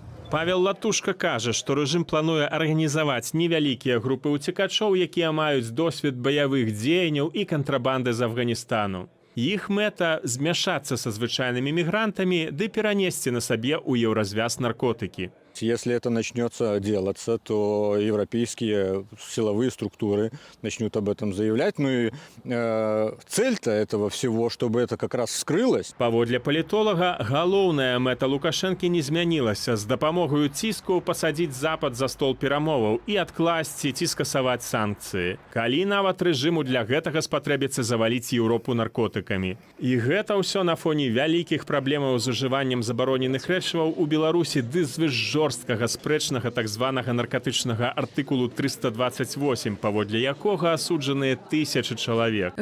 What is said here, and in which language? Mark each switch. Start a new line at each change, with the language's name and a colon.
Belarusian: Павел Латушка кажа, што рэжым плануе арганізаваць невялікія групы ўцекачоў, якія маюць досвед баявых дзеянняў і кантрабанды з Афганістану. Іх мэта – змяшацца са звычайнымі мігрантамі ды перанесці на сабе ў еўразвяз наркотыкі.
Russian: Если это начнется делаться, то европейские силовые структуры начнут об этом заявлять. Ну и цель-то этого всего, чтобы это как раз вскрылось.
Belarusian: Паводле палітолага, галоўная мэта Лукашэнкі не змянілася. З дапамогаю ціску пасадзіць Запад за стол перамоваў і адкласці ці скасаваць санкцыі. Калі нават рэжыму для гэтага спатрэбіцца заваліць Еўропу наркотыкамі. І гэта ўсё на фоне вялікіх праблемаў з ужываннем забароненых рэчываў у Беларусі ды жорсткага спрэчнага так званага наркатычнага артыкулу 328, паводле якога асуджаныя тысячы чалавек.